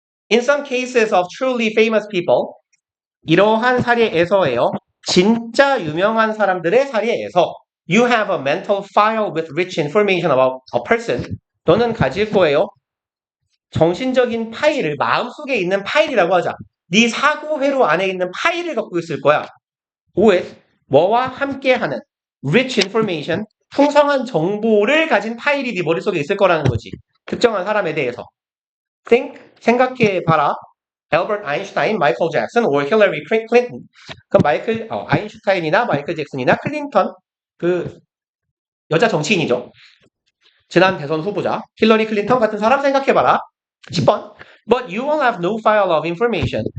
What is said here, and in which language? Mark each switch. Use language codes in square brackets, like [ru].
[en] In some cases of truly famous people, [ko] 이러한 사례에서예요. 진짜 유명한 사람들의 사례에서 [en] You have a mental file with rich information about a person. [ko] 너는 가질 거예요. 정신적인 파일을 마음속에 있는 파일이라고 하자. 네 사고 회로 안에 있는 파일을 갖고 있을 거야. with 뭐와 함께하는 [en] rich information [ko] 풍성한 정보를 가진 파일이 네 머릿속에 있을 거라는 거지. 특정한 사람에 대해서. think 생각해 봐라. 엘버트 아인슈타인, 마이클 잭슨, or 힐러리 클린턴. 그 아인슈타인이나 마이클 잭슨이나 클린턴 그 여자 정치인이죠. 지난 대선 후보자 힐러리 클린턴 같은 사람 생각해봐라. 10번. [en] But you will have no file of information.